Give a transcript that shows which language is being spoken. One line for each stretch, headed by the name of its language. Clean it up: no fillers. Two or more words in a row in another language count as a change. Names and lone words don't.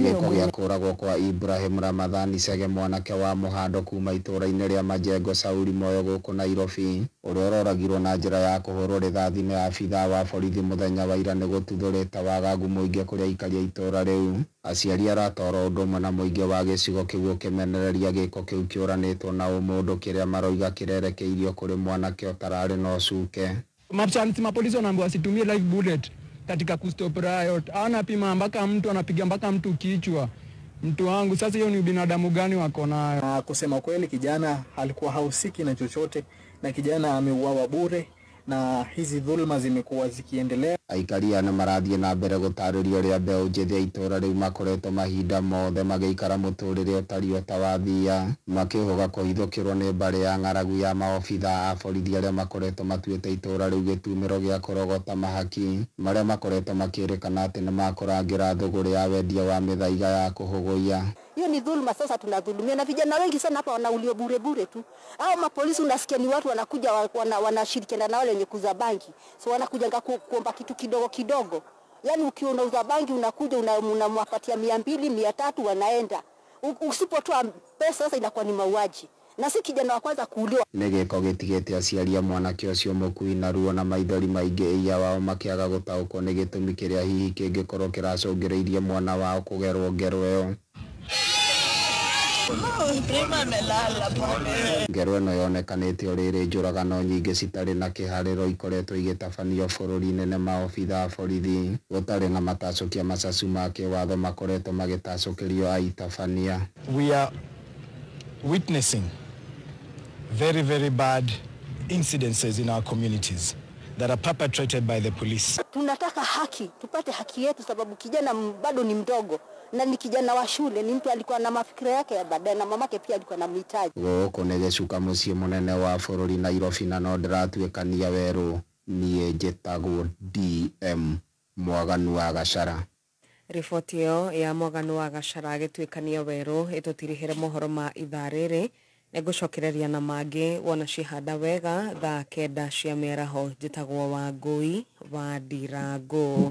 Kikuyu: mirongo ya kuragwo kwa Ibrahim Ramadhan Shege mwanake wa muhando kuma itura-ini ria Majengo Shauri Moyo guku Nairobi uria uroragirwo na njira ya kuhurwo rithathi ni abitha wa borithi muthenya wa ira ni gututhurite wagagu muingi kuria aikari a itura riu. Aciari aratoro undu umwe na muingi wa gicigo kiu kimenereria giko kiu kiuranitwo na umundu kiria maroiga kirerekeirio kuri mwanake utarari no ucuke.
Swahili: Mapolisi wanaambiwa wasitumie
English: live bullet
Swahili: katika kustop riot. Anapima mpaka mtu anapiga mpaka mtu kichwa. Mtu wangu sasa hiyo ni binadamu gani wako nayo? Kusema kweli kijana alikuwa hausiki na chochote na kijana ameuawa bure na hizi dhulma zimekuwa zikiendelea.
Kikuyu: Aikari ana marathie na mbere gutaririo ria mbeu njithi ya itura riu makoretwo mahinda mothe magiikara muturire utari utawathia makihoga kuhithukirwo ni mbari ya ng'aragu ya maobitha a borithi aria makoretwo matuite itura riu gitumiro gia kurogota mahaki maria makoretwo makirikana ati ni makurangira thuguri ya wendia wa mithaiga ya kuhuguia.
Swahili: Hiyo ni dhulma sasa tunadhulumia na vijana wengi sana hapa wanaulio bure bure tu. Hao mapolisi unasikia ni watu wanakuja wanashirikiana na wale wenye kuuza bangi. So wanakuja kuomba kitu kidogo kidogo. Yaani ukiwa unauza bangi unakuja unamwapatia 200, 300 wanaenda. Usipotoa pesa sasa inakuwa ni mauaji. Na si kijana wa kwanza kuuliwa.
Kikuyu: Negeko gitigete aciari a mwanake ucio mukui na ruo na maithori maingi iya wao makiaga gutaukwo ni gitumi kiria hihi kingikorwo kiracungiriirie mwana wao kugerwo ngero iyo.
Swahili: Prima amelala pale.
Kikuyu: Ngero ĩno yonekanĩte rĩrĩ njũragano nyingĩ citarĩ na kĩharĩro ikoretwo igĩtabanio bũrũri-inĩ nĩ maobitha a borithi gũtarĩ na matacokia macacu ma kĩwatho makoretwo magĩtacũkĩrio aitabania.
English: We are witnessing very, very bad incidences in our communities that are perpetrated by the police.
Swahili: Tunataka haki, tupate haki yetu sababu kijana bado ni mdogo na ni kijana wa shule, ni mtu alikuwa na mafikira yake ya baadaye na mamake pia alikuwa na mhitaji.
Kikuyu: Gũkũ nĩ gĩcuka mũciĩ mũnene wa bũrũri Nairobi na no ndĩratuĩkania werũ niĩ njĩtagwo DM Mwaganu wa Gachara. Riboti ĩyo ya Mwaganu wa Gachara agĩtuĩkania werũ ĩtũtirĩhĩre mohoro ma ithaa rĩrĩ. Negũcokereria na mangĩ wona cihanda wega thaa 9 cia mĩaraho njĩtagwo Wangui wa Ndirango.